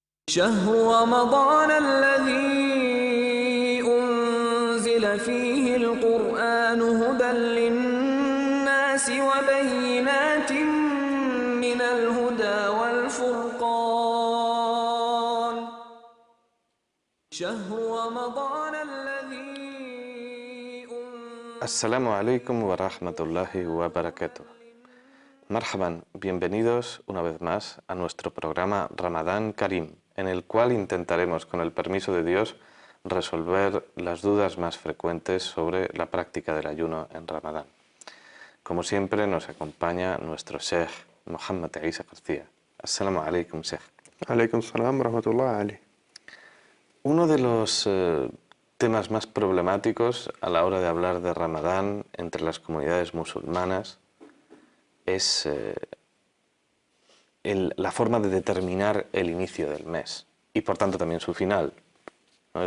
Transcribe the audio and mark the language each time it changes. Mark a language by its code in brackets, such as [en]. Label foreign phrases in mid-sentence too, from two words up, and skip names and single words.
[ar] شهر رمضان الذي أنزل فيه القرآن هدى للناس وبينات من الهدى والفرقان شهر رمضان الذي السلام عليكم ورحمة الله وبركاته. [es] Marhaban, bienvenidos una vez más a nuestro programa Ramadán Karim, en el cual intentaremos, con el permiso de Dios, resolver las dudas más frecuentes sobre la práctica del ayuno en Ramadán. Como siempre, nos acompaña nuestro Sheikh Muhammad Isa García. [ar] السلام عليكم، شيخ. عليكم السلام ورحمة الله عليه. [es] Uno de los temas más problemáticos a la hora de hablar de Ramadán entre las comunidades musulmanas es la forma de determinar el inicio del mes y por tanto también su final, ¿no?